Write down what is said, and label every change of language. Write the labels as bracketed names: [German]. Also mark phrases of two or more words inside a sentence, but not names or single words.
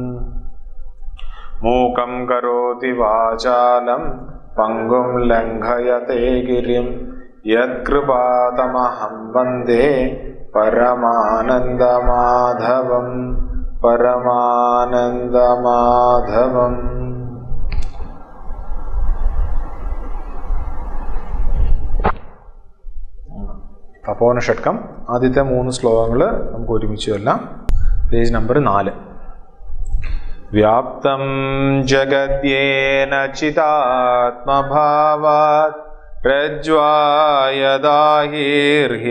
[Sanskrit] मूकं करोति वाचालं पङ्गुं लङ्घयते गिरिं यत्कृपातमहं वन्दे परमानन्दमाधवं परमानन्दमाधवम्। [Malayalam] തപോനിഷട്കം ആദ്യത്തെ 3 ശ്ലോകങ്ങൾ നമുക്ക് ഒരുമിച്ച് ചൊല്ലാം. പേജ് നമ്പർ 4. [Sanskrit] വ്യാപ്തം ജഗദ്യേന ചിതാത്മഭാവാത് രജ്വായദാഹിർഹി